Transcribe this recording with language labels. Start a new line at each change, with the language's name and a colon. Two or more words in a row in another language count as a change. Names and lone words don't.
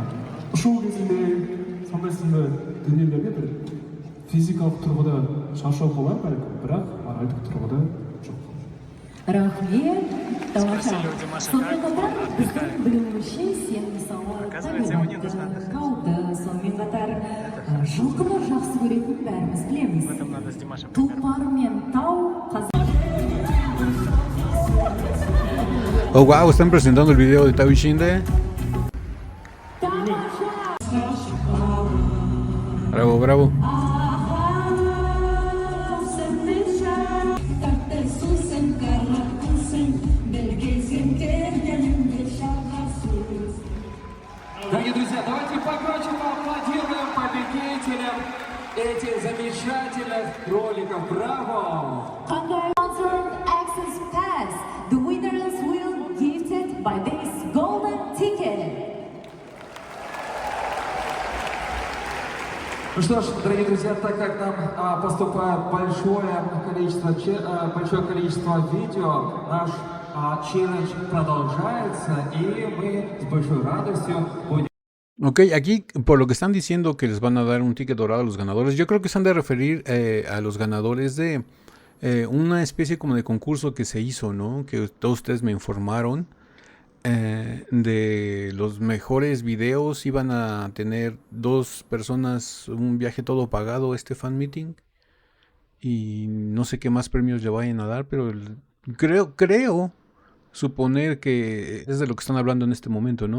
Kazakh: Әрине шоу кезінде сондай сынды дүниелерге бір физикалық тұрғыда шаршау болар бәлкім, бірақ моральдық тұрғыда жоқ. Рахмет, тамаша. Сонымен қатар біздің білуімізше сен мысалы табиғатты, тауды, сонымен қатар жылқыны жақсы көретін бәріміз білеміз. Тұлпар мен тау
Spanish: Oh, wow, están presentando el video de Tao y Shinde. Bravo, bravo.
Russian: Дорогие друзья, давайте погромче поаплодируем победителям этих замечательных роликов. Браво!
English: Concert Access Pass. The winners will gifted by this golden ticket.
Russian: Ну что ж, дорогие друзья, так как нам поступает большое количество видео, наш челлендж продолжается, и мы с большой радостью будем...
Spanish: Ok, aquí por lo que están diciendo que les van a dar un ticket dorado a los ganadores, yo creo que se han de referir a los ganadores de una especie como de concurso que se hizo, ¿no? Que todos ustedes me informaron. De los mejores videos iban a tener 2 personas un viaje todo pagado este
English: fan meeting
Spanish: y no sé qué más premios le vayan a dar, pero creo suponer que es de lo que están hablando en este momento, ¿no?